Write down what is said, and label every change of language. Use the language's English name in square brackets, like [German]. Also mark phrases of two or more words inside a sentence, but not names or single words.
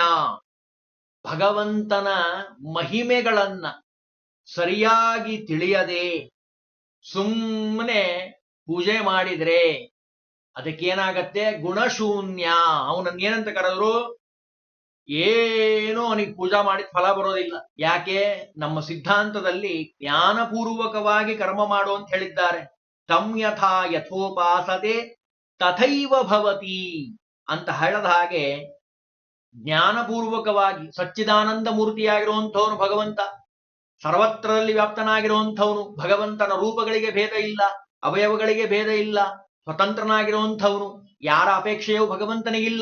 [Kannada] ಭಗವಂತನ ಮಹಿಮೆಗಳನ್ನ ಸರಿಯಾಗಿ ತಿಳಿಯದೆ ಸುಮ್ಮನೆ ಪೂಜೆ ಮಾಡಿದ್ರೆ ಅದಕ್ಕೇನಾಗತ್ತೆ? ಗುಣಶೂನ್ಯ. ಅವನನ್ನ ಏನಂತ ಕರೆದ್ರು? ಏನೋ ಅವನಿಗೆ ಪೂಜಾ ಮಾಡಿದ ಫಲ ಬರೋದಿಲ್ಲ. ಯಾಕೆ? ನಮ್ಮ ಸಿದ್ಧಾಂತದಲ್ಲಿ ಜ್ಞಾನಪೂರ್ವಕವಾಗಿ ಕರ್ಮ ಮಾಡು ಅಂತ ಹೇಳಿದ್ದಾರೆ. [Sanskrit] ತಂ ಯಥಾ ಯಥೋಪಾಸತೆ ತಥೈವ ಭವತಿ [Kannada] ಅಂತ ಹೇಳದ ಹಾಗೆ, ಜ್ಞಾನಪೂರ್ವಕವಾಗಿ ಸಚ್ಚಿದಾನಂದ ಮೂರ್ತಿಯಾಗಿರುವಂಥವನು ಭಗವಂತ, ಸರ್ವತ್ರದಲ್ಲಿ ವ್ಯಾಪ್ತನಾಗಿರುವಂಥವನು, ಭಗವಂತನ ರೂಪಗಳಿಗೆ ಭೇದ ಇಲ್ಲ, ಅವಯವಗಳಿಗೆ ಭೇದ ಇಲ್ಲ, ಸ್ವತಂತ್ರನಾಗಿರುವಂಥವನು, ಯಾರ ಅಪೇಕ್ಷೆಯೂ ಭಗವಂತನಿಗಿಲ್ಲ.